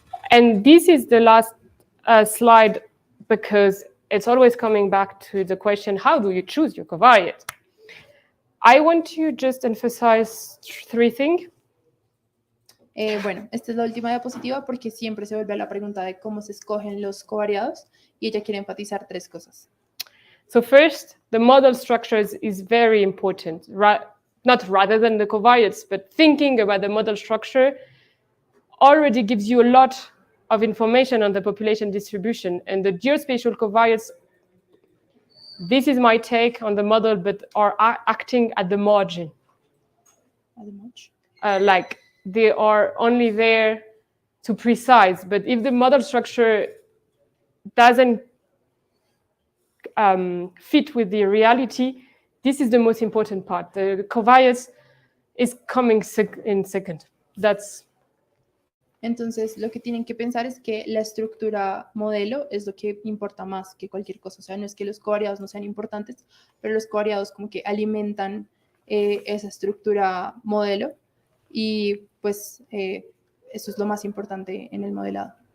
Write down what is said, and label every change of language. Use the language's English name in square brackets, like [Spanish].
[English] And this is the last slide, because it's always coming back to the question, how do you choose your covariate? I want to just emphasize three things. [Spanish] Bueno, esta es la última diapositiva porque siempre se vuelve a la pregunta de cómo se escogen los covariados y ella quiere enfatizar tres cosas. [English] So first, the model structures is very important, not rather than the covariates, but thinking about the model structure already gives you a lot of information on the population distribution, and the geospatial covariates, this is my take on the model, but are acting at the margin. At the margin? Like they are only there to precise, but if the model structure doesn't fit with the reality, this is the most important part. The covariates is coming in second. That's. [Spanish] Entonces, lo que tienen que pensar es que la estructura modelo es lo que importa más que cualquier cosa. O sea, no es que los covariados no sean importantes, pero los covariados como que alimentan esa estructura modelo y pues eso es lo más importante en el modelado.